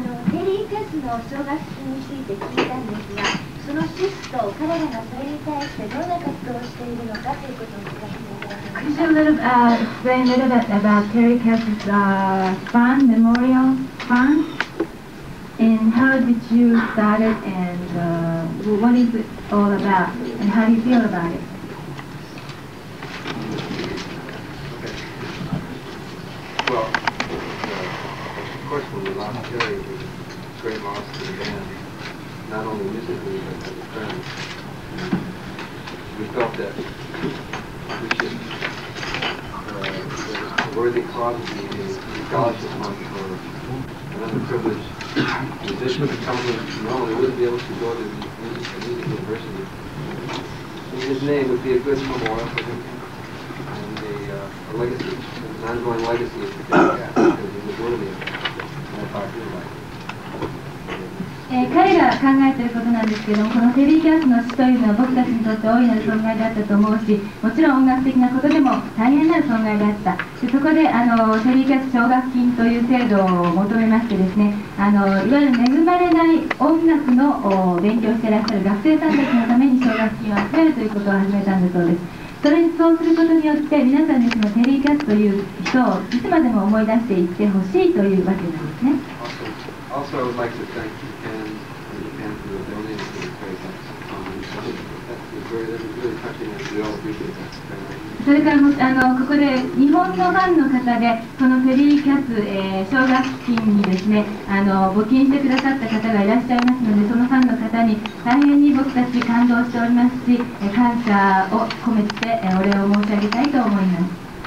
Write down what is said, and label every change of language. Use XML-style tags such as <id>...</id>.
<ja>テリーキャスの奨学金について聞いたんですが、そのシフト、彼らがそれに対してどんな活動をしているのかということを聞かせていただきます。</ja> <en>Could you explain a little bit about Terry Cass's fund, memorial fund? And how did you start it, and what is it all about, and how do you feel about it? Well, of course, when we lost Terry, it was a great loss to the band, not only musically, but as a friend. We felt that we should, a worthy cause would be a scholarship fund for an underprivileged musician to come who normally wouldn't be able to go to music university. And his name would be a good memorial for him, and a legacy, an ongoing legacy of the Pinnick, because he was worthy of that part of his life.</en> <ja>彼が考えていることなんですけども、このテリー・キャスの死というのは僕たちにとって大いなる損害だったと思うし、もちろん音楽的なことでも大変なる損害であった。でそこでテリー・キャス奨学金という制度を求めましてですね、いわゆる恵まれない音楽の勉強をしていらっしゃる学生さんたちのために奨学金を集めるということを始めたんだそうです。そうすることによって皆さんにそのテリー・キャスという人をいつまでも思い出していってほしいというわけなんですね。</ja> <en>Also, I would like to thank Japan for donating to the place. That's really touching, and we all appreciate that.</en> <ja>それからここで日本のファンの方でこのテリー・キャス奨学金にですね募金してくださった方がいらっしゃいますので、そのファンの方に大変に僕たち感動しておりますし、感謝を込めてお礼を申し上げたいと思います。</ja>